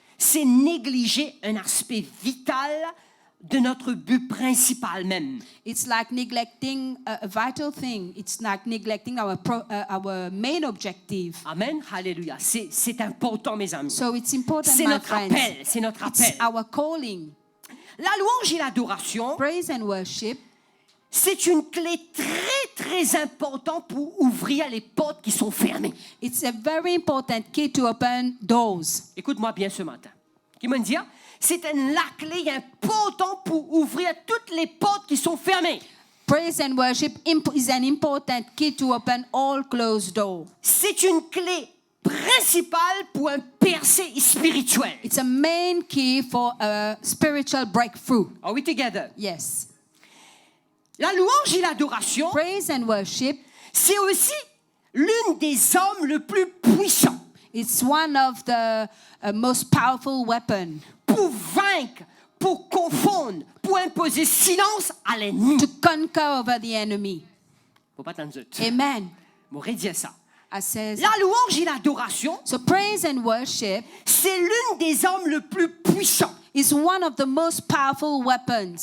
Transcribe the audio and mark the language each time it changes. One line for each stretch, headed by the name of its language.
French: c'est négliger un aspect vital de notre but principal même.
English: It's like neglecting a vital thing. It's like neglecting our main objective.
French: Amen. Alléluia. C'est important, mes amis.
English: So it's important,
French: C'est
English: my
French: notre
English: friends.
French: appel. C'est notre
English: It's
French: appel.
English: our calling.
French: La louange et l'adoration,
English: Praise and worship.
French: c'est une clé très, très importante pour ouvrir les portes qui sont fermées.
English: It's a very important key to open doors.
French: Écoute-moi bien ce matin. Qui me dit, c'est la clé importante pour ouvrir toutes les portes qui sont fermées.
English: Praise and worship is an important key to open all closed doors.
French: C'est une clé principale pour un percée spirituel.
English: It's a main key for a spiritual breakthrough. Are we together? Yes.
French: La louange et l'adoration,
English: Praise and worship,
French: c'est aussi l'une des armes le plus puissantes
English: it's one of the most powerful weapons
French: pour vaincre, pour confondre, pour imposer silence à l'ennemi.
English: to conquer over the enemy.
French: Faut pas t'en dire.
English: Amen.
French: Bon, redis ça.
English: I says,
French: La louange et l'adoration,
English: so praise and worship
French: c'est l'une des armes le plus puissantes
English: is one of the most powerful weapons